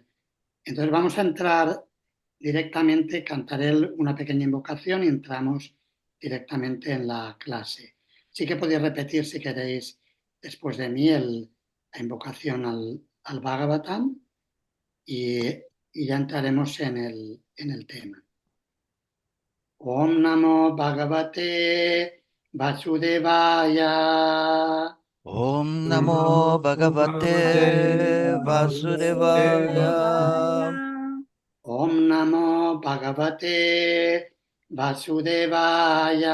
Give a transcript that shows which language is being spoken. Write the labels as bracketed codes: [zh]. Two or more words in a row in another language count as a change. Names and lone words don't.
[es] Entonces vamos a entrar directamente, cantaré una pequeña invocación y entramos directamente en la clase. Sí que podéis repetir si queréis después de mí la invocación al Bhagavatam y ya entraremos en el tema. [sa] ॐ नमो भगवते वासुदेवाय. ॐ नमो भगवते वासुदेवाय. ॐ नमो भगवते वासुदेवाय.